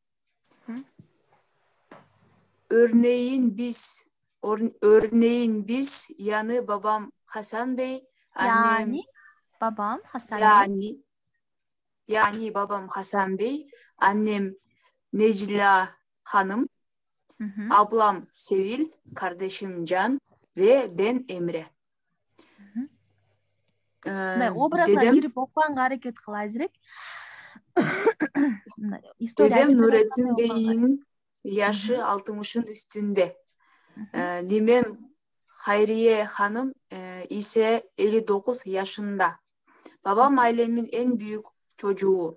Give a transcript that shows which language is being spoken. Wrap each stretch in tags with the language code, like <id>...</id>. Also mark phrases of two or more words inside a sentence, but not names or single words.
<tr>Örneğin biz yani babam Hasan Bey, annem Babam Hasan Bey. Yani babam Hasan Bey, annem Necla Hanım, ablam Sevil, kardeşim Can ve ben Emre.</tr> <ky>Образына кирип окуганга аракет кыл азырээк.</ky> <tr>Dedem Nurettin Bey'in yaşı 60'ın üstünde. Nimem Hayriye Hanım ise 59 yaşında. Babam ailemin en büyük çocuğu.</tr>